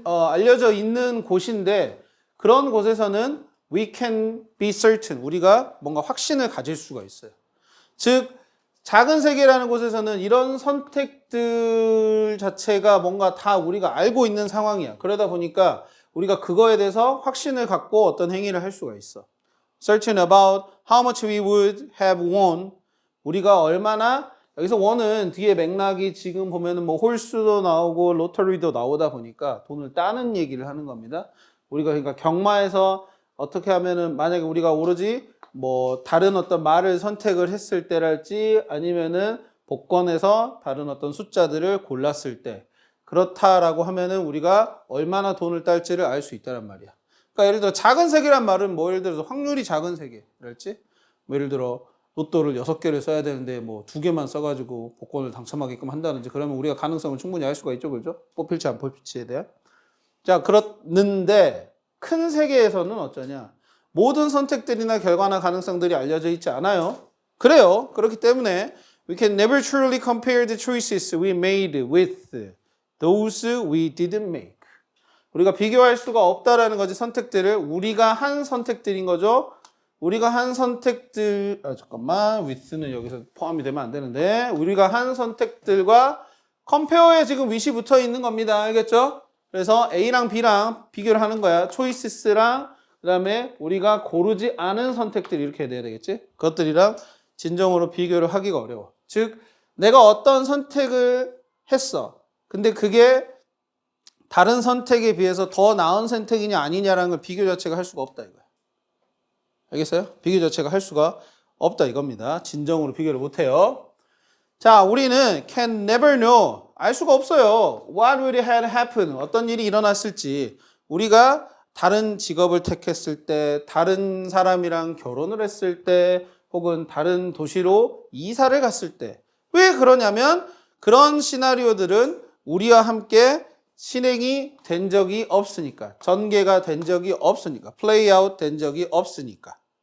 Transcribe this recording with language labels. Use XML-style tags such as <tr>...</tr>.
<ko>알려져 있는 곳인데 그런 곳에서는</ko> <en>we can be certain</en> <ko>우리가 뭔가 확신을 가질 수가 있어요. 즉 작은 세계라는 곳에서는 이런 선택들 자체가 뭔가 다 우리가 알고 있는 상황이야. 그러다 보니까 우리가 그거에 대해서 확신을 갖고 어떤 행위를 할 수가 있어.</ko> <en>Certain about how much we would have won.</en> <ko>우리가 얼마나 여기서 won은 뒤에 맥락이 지금 보면은 뭐 홀수도 나오고 로터리도 나오다 보니까 돈을 따는 얘기를 하는 겁니다. 우리가 그러니까 경마에서 어떻게 하면은 만약에 우리가 오로지 뭐 다른 어떤 말을 선택을 했을 때랄지 아니면은 복권에서 다른 어떤 숫자들을 골랐을 때 그렇다라고 하면은 우리가 얼마나 돈을 딸지를 알 수 있다란 말이야. 그러니까 예를 들어 작은 세계란 말은 뭐 예를 들어서 확률이 작은 세계랄지 뭐 예를 들어 로또를 6개를 써야 되는데 뭐 2개만 써가지고 복권을 당첨하게끔 한다든지 그러면 우리가 가능성을 충분히 알 수가 있죠. 그죠? 뽑힐지 안 뽑힐지에 대한. 자, 그렇는데 큰 세계에서는 어쩌냐? 모든 선택들이나 결과나 가능성들이 알려져 있지 않아요. 그래요. 그렇기 때문에</ko> <en>we can never truly compare the choices we made with those we didn't make.</en> <ko>우리가 비교할 수가 없다라는 거지. 선택들을 우리가 한 선택들인 거죠. 우리가 한 선택들 with는 여기서 포함이 되면 안 되는데 우리가 한 선택들과 compare에 지금 with이 붙어 있는 겁니다. 알겠죠? 그래서 A랑 B랑 비교를 하는 거야. choices랑 그 다음에 우리가 고르지 않은 선택들 이렇게 돼야 되겠지? 그것들이랑 진정으로 비교를 하기가 어려워. 즉 내가 어떤 선택을 했어. 근데 그게 다른 선택에 비해서 더 나은 선택이냐 아니냐라는 걸 비교 자체가 할 수가 없다 이거야. 알겠어요? 비교 자체가 할 수가 없다 이겁니다. 진정으로 비교를 못해요. 자, 우리는</ko> <en>can never know.</en> <ko>알 수가 없어요.</ko> <en>What would have happened?</en> <ko>어떤 일이 일어났을지. 우리가 다른 직업을 택했을 때, 다른 사람이랑 결혼을 했을 때, 혹은 다른 도시로 이사를 갔을 때. 왜 그러냐면 그런 시나리오들은 우리와 함께 실행이 된 적이 없으니까. 전개가 된 적이 없으니까. 플레이 아웃 된 적이 없으니까.</ko>